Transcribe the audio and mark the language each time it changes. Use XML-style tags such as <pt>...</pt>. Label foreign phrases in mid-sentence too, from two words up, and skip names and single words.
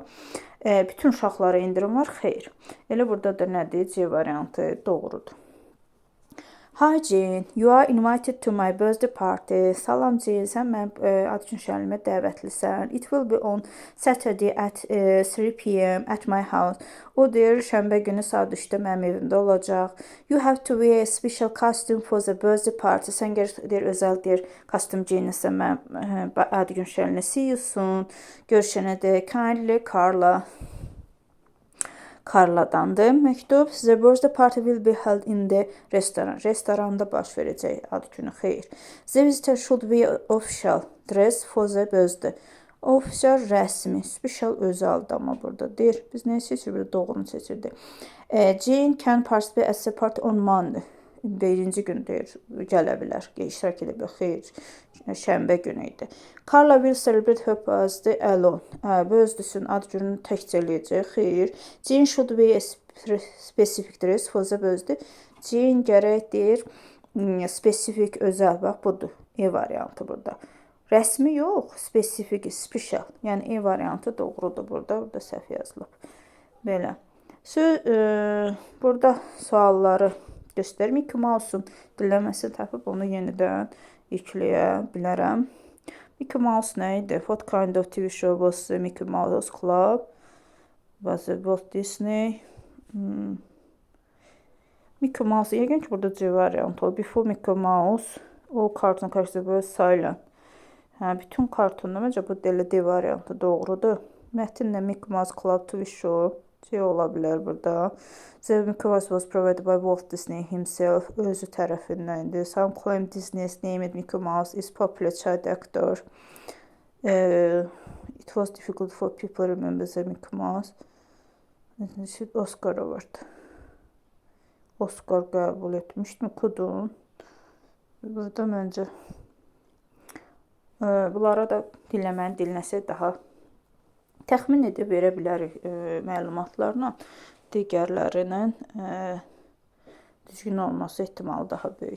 <az>Bütün uşaqlara indirim var. Xeyr. Elə burada da nədir? C variantı doğrudur.</az> <en>Hi Jane, you are invited to my birthday party.</en> <az>Salam Jane, sən mənim ad gün şənliyimə dəvətlisən.</az> <en>It will be on Saturday at 3 p.m. at my house.</en> <az>O deyir, şənbə günü saat 3-də mənim evimdə olacaq.</az> <en>You have to wear a special costume for the birthday party.</en> <az>Sən deyir, özəl deyir, kostyum geyinirsən mənim ad gün şənliyimə.</az> <en>See you soon.</en> <az>Görüşənə də kindly Carla. Carladandır məktub.</az> <en>The birthday party will be held in the restaurant.</en> <az>Restoranda baş verəcək ad günü. Xeyr.</az> <en>The visitor should wear official dress for the birthday.</en> <az>Official rəsmi, special özəl amma burada deyir. Biz nə seçirik? Doğrunu seçirdik.</az> <en>Jane can participate as a party on Monday.</en> <az>Birinci gün deyir, gələ bilər, iştirak edə bilər. Xeyr, şənbə günü idi.</az> <en>Carla will celebrate her birthday alone.</en> <az>Birthday-sin ad gününü təkcə eləyəcək. Xeyr.</az> <en>Jane should wear a specific dress for the birthday.</en> <az>Jane gərək deyir, spesifik, özəl, bax, budur. E variantı burada. Rəsmi yox, spesifik, special. Yəni, E variantı doğrudur burada. Burada səhv yazılıb. Belə. Burada sualları göstərir. Mickey Mouse'un dinləməsi tapıb onu yenidən yükləyə bilərəm. Mickey Mouse nə idi?</az> <en>What kind of TV show was the Mickey Mouse Club? Was it Walt Disney? Mickey Mouse,</en> <az>yəqin ki, burada C variantı olur.</az> <en>Before Mickey Mouse, all cartoon characters were silent.</en> <az>Bütün kartonda məncə bu D variantı doğrudur. Mətinlə Mickey Mouse Club</az> <en>TV show</en> <az>C ola bilər burada.</az> <en>The Mickey Mouse was provided by Walt Disney himself.</en> <az>Özü tərəfindəndir.</az> <en>Some claim Disney's named Mickey Mouse is popular child actor. It was difficult for people to remember the Mickey Mouse.</en> <az>Oscar Award. Oscar qəbul etmişdi mi? Kudun. Burada məncə bunlara da dinləməni dinləsə daha təxmin edib verə bilərik məlumatlarla. Digərlərinin düzgün olması ehtimalı daha böyükdür.</az>